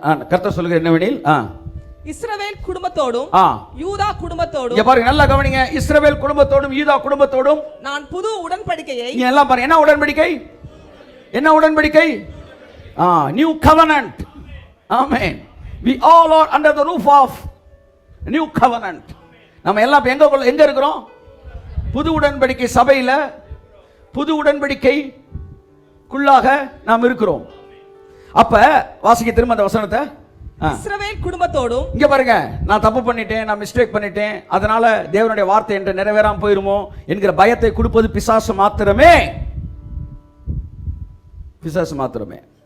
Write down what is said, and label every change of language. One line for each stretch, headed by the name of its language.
Tamil: கர்த்தர் சொல்லுகிறது என்னவெனில், இஸ்ரவேல் குடும்பத்தோடும் யூதா குடும்பத்தோடும், பாருங்க நல்லா கவனிங்க, இஸ்ரவேல் குடும்பத்தோடும் யூதா குடும்பத்தோடும் நான் புது உடன்படிக்கையை, எல்லாம் பாருங்க, என்ன உடன்படிக்கை, என்ன உடன்படிக்கை, new covenant. Amen.
English: we all are under the roof of new covenant.
Tamil: நம்ம எல்லாம் எங்க இருக்கிறோம், புது உடன்படிக்கை சபையில, புது உடன்படிக்கைக்குள்ளாக நாம் இருக்கிறோம். அப்ப வாசிக்க திரும்ப அந்த வசனத்தை. இஸ்ரவேல் குடும்பத்தோடும், இங்க பாருங்க, நான் தப்பு பண்ணிட்டேன், நான் மிஸ்டேக் பண்ணிட்டேன், அதனால தேவனுடைய வார்த்தை என்று நிறைவேறாம போயிருமோ என்கிற பயத்தை கொடுப்பது பிசாசு மாத்திரமே, பிசாசு மாத்திரமே.